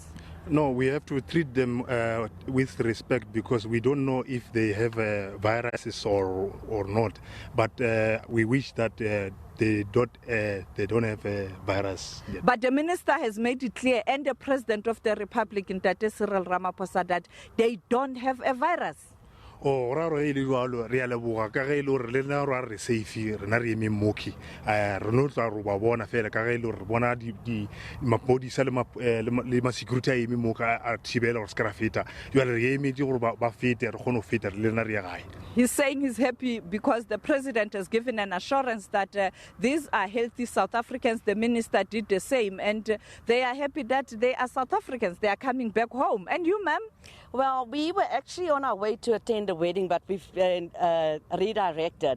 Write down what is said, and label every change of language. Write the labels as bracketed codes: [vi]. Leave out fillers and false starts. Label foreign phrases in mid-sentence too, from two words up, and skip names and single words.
[en] No, we have to treat them with respect because we don't know if they have viruses or not. But we wish that they don't have a virus yet. But the minister has made it clear, and the president of the Republic, Ntate Cyril Ramaphosa, that they don't have a virus. [nso] O raro e le jwalo re a leboga ka ge e le gore le nna re re safe rena re eme moki re no tla ro ba bona fela ka ge e le gore bona di mapodisa le ma security a eme moka a thibela gore ska feta jwale re eme di gore ba fete re kgone go feta le nna re ya gae. [en] He's saying he's happy because the president has given an assurance that these are healthy South Africans. The minister did the same, and they are happy that they are South Africans. They are coming back home. And you, ma'am? Well, we were actually on our way to attend the wedding, but we've been redirected.